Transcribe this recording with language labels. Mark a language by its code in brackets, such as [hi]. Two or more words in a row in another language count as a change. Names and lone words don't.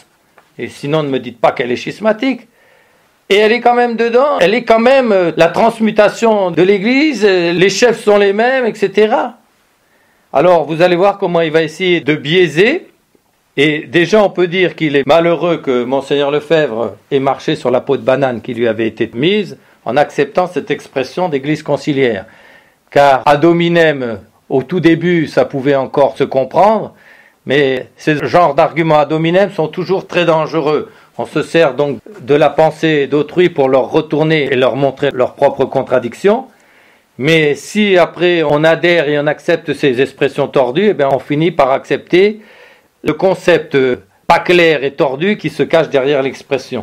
[fr] Et sinon, ne me dites pas qu'elle est schismatique. Et elle est quand même dedans, elle est quand même la transmutation de l'église, les chefs sont les mêmes, etc. Alors, vous allez voir comment il va essayer de biaiser. Et déjà, on peut dire qu'il est malheureux que Monseigneur Lefebvre ait marché sur la peau de banane qui lui avait été mise en acceptant cette expression d'église conciliaire. Car [la] ad hominem, [fr] au tout début, ça pouvait encore se comprendre, mais ces genres d'arguments [la] ad hominem [fr] sont toujours très dangereux. On se sert donc de la pensée d'autrui pour leur retourner et leur montrer leurs propres contradictions. Mais si après on adhère et on accepte ces expressions tordues, eh bien on finit par accepter le concept pas clair et tordu qui se cache derrière l'expression.